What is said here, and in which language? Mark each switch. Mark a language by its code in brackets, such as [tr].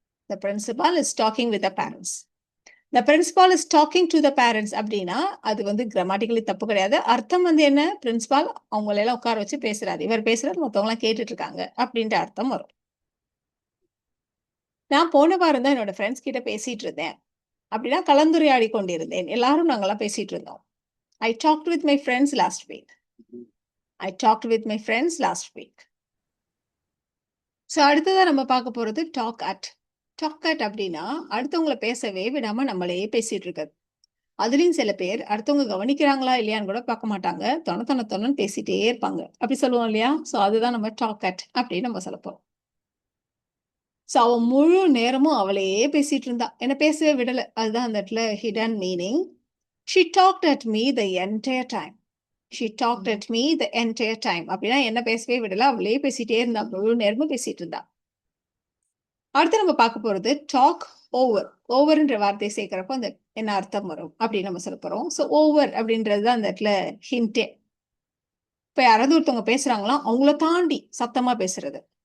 [en] The principal is talking with the parents. The principal is talking to the parents [ta] அப்படின்னா அது வந்து grammatically தப்பு கிடையாது. அர்த்தம் வந்து என்ன? பிரின்சிபால் அவங்களெல்லாம் உட்கார வச்சு பேசுறாரு, இவர் பேசுறாரு, மற்றவங்களாம் கேட்டுட்டு இருக்காங்க அப்படின்ற அர்த்தம் வரும். நான் போன வாரம் தான் என்னோட ஃப்ரெண்ட்ஸ் கிட்ட பேசிட்டு இருந்தேன் அப்படின்னா கலந்துரையாடி கொண்டிருந்தேன். எல்லாரும் நாங்கெல்லாம் பேசிட்டு இருந்தோம். [en] I talked with my friends last week. I talked with my friends last week. [ta] So அடுத்ததா நம்ம பார்க்க போறது டாக் அட். டாக் அட் அப்படின்னா அடுத்தவங்களை பேசவே விடாம நம்மளே பேசிட்டு இருக்கிறது. அதுலயும் சில பேர் அடுத்தவங்க கவனிக்கிறாங்களா இல்லையான்னு கூட பார்க்க மாட்டாங்க. தொணன்னு பேசிட்டே இருப்பாங்க. அப்படி சொல்லுவோம் இல்லையா? ஸோ அதுதான் நம்ம டாக் அட் அப்படின்னு நம்ம சொல்ல போறோம். ஸோ அவன் முழு நேரமும் அவளையே பேசிட்டு இருந்தா, என்ன பேசவே விடல. அதுதான் அந்த இடத்துல hidden meaning. [en] She talked at me the entire time. She talked at me the entire time. [ta] அப்படின்னா என்ன பேசவே விடல, அவளே பேசிட்டே இருந்தா, முழு நேரமும் பேசிட்டு இருந்தா. அடுத்து நம்ம பார்க்க போறது டாக் ஓவர். ஓவர்ன்ற வார்த்தையை சேர்க்கிறப்போ அந்த என்ன அர்த்தம் வரும் அப்படின்னு நம்ம சொல்ல போறோம். ஸோ ஓவர் அப்படின்றது தான் அந்த இடத்துல ஹிண்டே. இப்ப யாராவது ஒருத்தவங்க பேசுறாங்களா, அவங்கள தாண்டி சத்தமா பேசுறது.